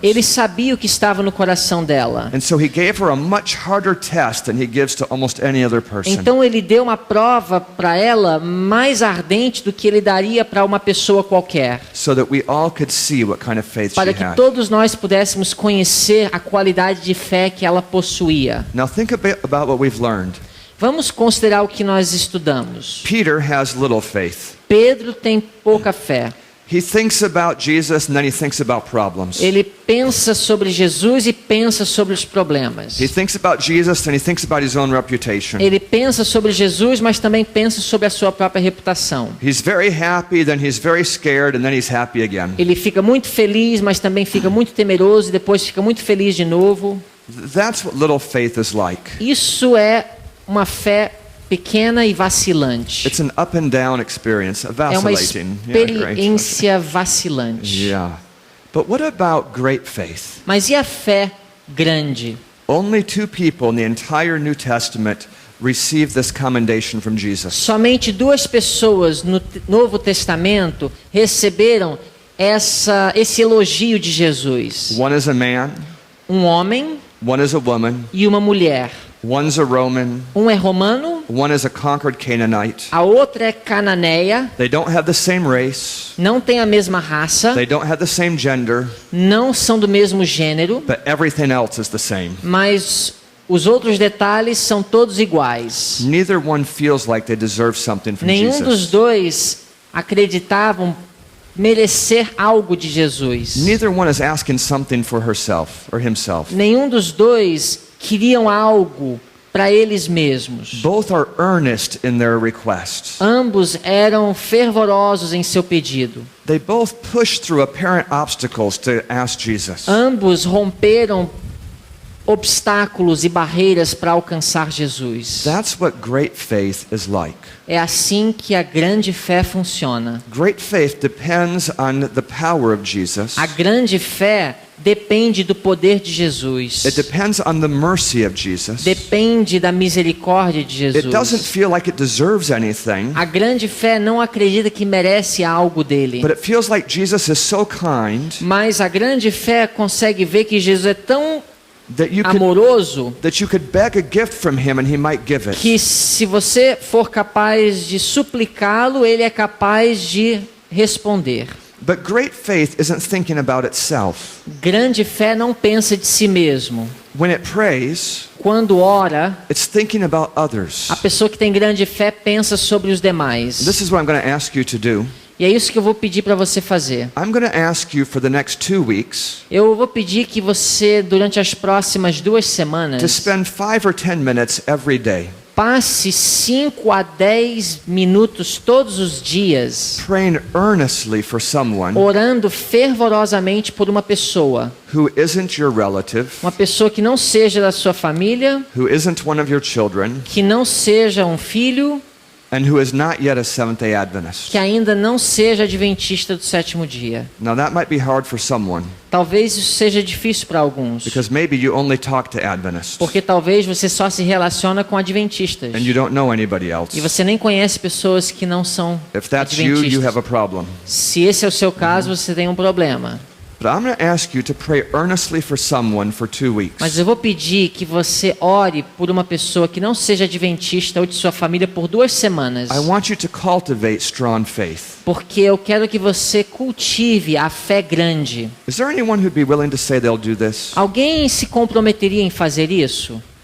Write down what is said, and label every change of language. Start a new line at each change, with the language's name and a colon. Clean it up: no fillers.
Portuguese: Ele sabia o que estava no coração dela.
English: And so he gave her a much harder test than he gives to almost any other person.
Portuguese: Então ele deu uma prova para ela mais ardente do que ele daria para uma pessoa qualquer,
English: So that we all could see what kind of faith she
Portuguese: para que
English: had.
Portuguese: todos nós pudéssemos conhecer a qualidade de fé que ela possuía.
English: Now think about what we've learned.
Portuguese: Vamos considerar o que nós estudamos.
English: Peter has little faith.
Portuguese: Pedro tem pouca fé.
English: He thinks about Jesus and then he thinks about problems.
Portuguese: Ele pensa sobre Jesus e pensa sobre os problemas.
English: He thinks about Jesus and he thinks about his own reputation.
Portuguese: Ele pensa sobre Jesus, mas também pensa sobre a sua própria reputação.
English: He's very happy, then he's very scared, and then he's happy again.
Portuguese: Ele fica muito feliz, mas também fica muito temeroso e depois fica muito feliz de novo.
English: That's what little faith is like.
Portuguese: Isso é uma fé pequena e vacilante.
English: It's an up and down experience,
Portuguese: É uma
English: vacillating. Yeah, great.
Portuguese: experiência vacilante.
English: Yeah. But what about great faith?
Portuguese: Mas e a fé grande?
English: Only two people in the entire New Testament receive this commendation from Jesus.
Portuguese: Somente duas pessoas no Novo Testamento receberam esse elogio de Jesus.
English: One is a man,
Portuguese: Um homem
English: one is a woman,
Portuguese: e uma mulher.
English: one's a Roman,
Portuguese: Um é romano
English: One is a conquered Canaanite.
Portuguese: a outra é cananeia,
English: They don't have the same race.
Portuguese: não tem a mesma raça,
English: They don't have the same gender.
Portuguese: não são do mesmo gênero,
English: But everything else is the same.
Portuguese: mas os outros detalhes são todos iguais.
English: Neither one feels like they deserve something from
Portuguese: Nenhum dos
English: Jesus.
Portuguese: dois acreditavam merecer algo de Jesus.
English: Neither one is asking something for herself or himself.
Portuguese: Nenhum dos dois queriam algo para eles mesmos.
English: Both are earnest in their requests.
Portuguese: Ambos eram fervorosos em seu pedido.
English: They both push through apparent obstacles to ask Jesus.
Portuguese: Ambos romperam obstáculos e barreiras para alcançar Jesus.
English: That's what great faith is like.
Portuguese: É assim que a grande fé funciona.
English: Great faith depends on the power of Jesus.
Portuguese: A grande fé depende do poder de Jesus.
English: It depends on the mercy of Jesus.
Portuguese: Depende da misericórdia de
English: It doesn't
Portuguese: Jesus.
English: feel like it deserves anything,
Portuguese: A grande fé não acredita que merece algo dele.
English: but it feels like Jesus is so kind
Portuguese: Mas a grande fé consegue ver que Jesus é tão
English: that you
Portuguese: amoroso
English: could beg a gift from him and he might give it.
Portuguese: que se você for capaz de suplicá-lo, ele é capaz de responder.
English: But great faith isn't thinking about itself.
Portuguese: Grande fé não pensa de si mesmo.
English: When it prays,
Portuguese: Quando ora,
English: it's thinking about others.
Portuguese: a pessoa que tem grande fé pensa sobre os demais.
English: This is what I'm going to ask you to do.
Portuguese: E é isso que eu vou pedir para você fazer.
English: I'm going to ask you for the next 2 weeks
Portuguese: Eu vou pedir que você, durante as próximas 2
English: to
Portuguese: semanas,
English: spend 5 or 10 minutes every day
Portuguese: passe 5 a 10 minutos todos os dias
English: praying earnestly for someone
Portuguese: orando fervorosamente por uma pessoa.
English: who isn't your relative,
Portuguese: Uma pessoa que não seja da sua família,
English: who isn't one of your children,
Portuguese: que não seja um filho,
English: and who is not yet a Seventh-day Adventist.
Portuguese: que ainda não seja adventista do sétimo dia.
English: Now that might be hard for someone
Portuguese: Talvez isso seja difícil para alguns,
English: because maybe you only talk to Adventists
Portuguese: porque talvez você só se relaciona com adventistas
English: and you don't know anybody else.
Portuguese: e você nem conhece pessoas que não são
English: If that's you, you have a problem.
Portuguese: Se esse é o seu caso, você tem um problema.
English: But I'm going to ask you to pray earnestly for someone for 2 weeks.
Portuguese: Mas eu vou pedir que você ore por uma pessoa que não seja adventista ou de sua família por 2 semanas.
English: I want you to cultivate strong faith.
Portuguese: Porque eu quero que você cultive a fé grande.
English: Is there anyone who'd be willing to say they'll do this?
Portuguese: Alguém se comprometeria em fazer isso?